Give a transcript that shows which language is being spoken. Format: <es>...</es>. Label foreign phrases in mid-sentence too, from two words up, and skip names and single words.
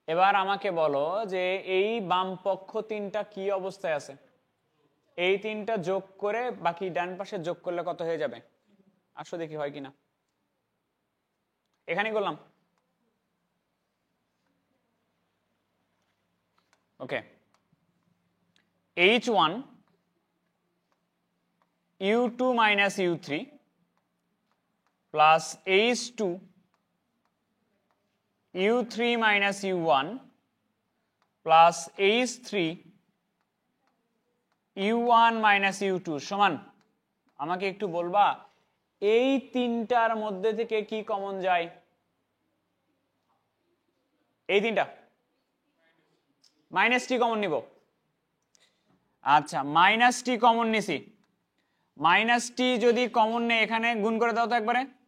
<bn>এবার আমাকে বলো যে এই বাম পক্ষ তিনটা কি অবস্থায় আছে, এই তিনটা যোগ করে বাকি ডান পাশে যোগ করলে কত হয়ে যাবে, আসো দেখি হয় কিনা। এখানে করলাম, ওকে।</bn> <en>H1 U2 minus U3 plus H2 U3 minus U1 plus H3 U1 minus U2</en> <bn>সমান, আমাকে একটু বলবা এই তিনটার মধ্যে থেকে কি কমন যায়? এই তিনটা</bn> <en>minus T common</en> <bn>নিব। আচ্ছা,</bn> <en>minus T common</en> <bn>নিছি।</bn> <en>minus T</en> <bn>যদি কমন নেই, এখানে গুণ করে দাও তো একবারে।</bn>